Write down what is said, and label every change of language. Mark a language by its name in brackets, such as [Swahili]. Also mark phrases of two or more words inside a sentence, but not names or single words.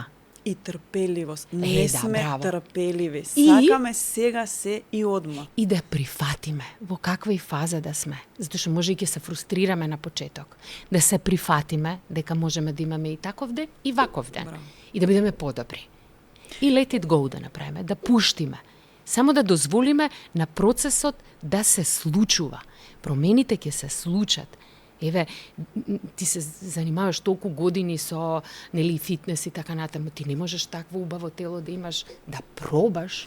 [Macedonian] И трпеливост. Не сме браво. трпеливи. Сакаме сега се и одма. И да прифатиме во каква и фаза да сме. Затоа што може и ќе се фрустрираме на почеток. Да се прифатиме дека можеме да имаме и таков ден и ваков ден. Браво. И да бидеме подобри. И [English] let it go [Macedonian] да направиме, да пуштиме. Само да дозволиме на процесот да се случува. Промените ќе се случат. Еве, ти се занимаваш толку години со фитнес и така натаму, ти не можеш такво убаво тело да имаш, да пробаш.